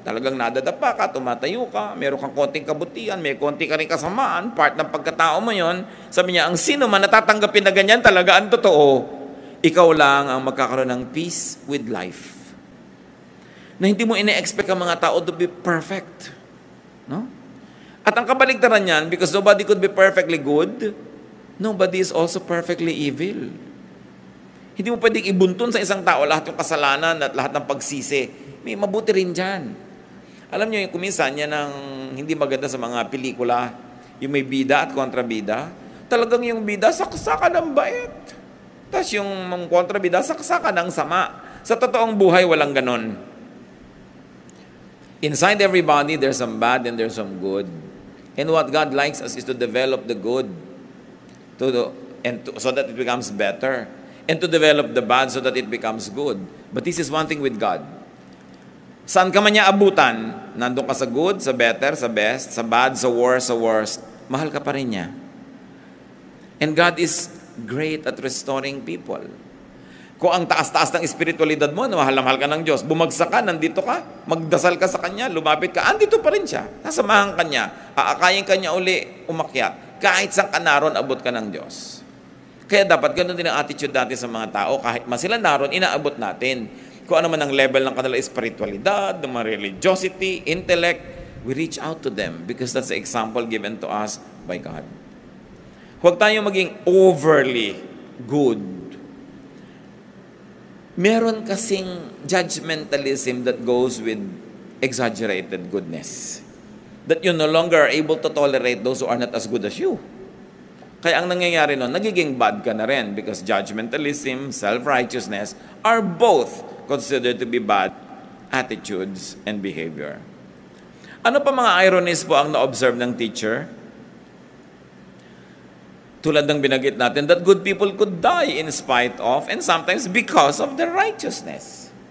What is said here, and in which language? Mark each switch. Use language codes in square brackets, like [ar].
[tl] Talagang nadadapa ka, tumatayo ka, meron kang konting kabutihan, may konti ka rin kasamaan, part ng pagkatao mo yon. Sabi niya, ang sino man natatanggapin na ganyan, talaga ang totoo, ikaw lang ang magkakaroon ng [en] peace with life. [tl] Na hindi mo ine-expect ang mga tao [en] to be perfect. No? [tl] At ang kabaligtaran niyan, [en] because nobody could be perfectly good, nobody is also perfectly evil. [tl] Hindi mo pwedeng ibuntun sa isang tao lahat yung kasalanan at lahat ng pagsisi. May mabuti rin dyan. Alam niyo, kuminsan yan ang hindi maganda sa mga pelikula, Yung may bida at kontrabida. Talagang yung bida, saksakan ng bait. Tapos yung kontrabida, saksakan ng sama. Sa totoong buhay, walang ganon. [en] Inside everybody, there's some bad and there's some good. And what God likes us is to develop the good. So that it becomes better. And to develop the bad so that it becomes good. But this is one thing with God. [tl] Saan ka man niya abutan, nandun ka sa good, sa better, sa best, sa bad, sa worst, mahal ka pa rin niya. [en] And God is great at restoring people. [tl] Kung ang taas-taas ng espiritualidad mo, mahal na mahal ka ng Diyos, bumagsak ka, nandito ka, magdasal ka sa Kanya, lumapit ka, andito pa rin siya. Nasamahan ka niya, aakayin ka niya uli, umakyat. Kahit saan ka naroon, abot ka ng Diyos. Kaya dapat ganun din ang attitude natin sa mga tao. Kahit mas sila naroon, inaabot natin. Kung ano man ang level ng kanila espiritualidad, ng mga religiosity, intellect, [en] we reach out to them because that's the example given to us by God. [tl] Huwag tayong maging overly good. Meron kasing [en] judgmentalism that goes with exaggerated goodness. That you no longer are able to tolerate those who are not as good as you. [tl] Kaya ang nangyayari nun, nagiging bad ka na rin [en] because judgmentalism, self-righteousness are both considered to be bad attitudes and behavior. [tl] Ano pa mga ironies po ang na-observe ng teacher? Tulad ng binanggit natin, [en] that good people could die in spite of and sometimes because of their righteousness.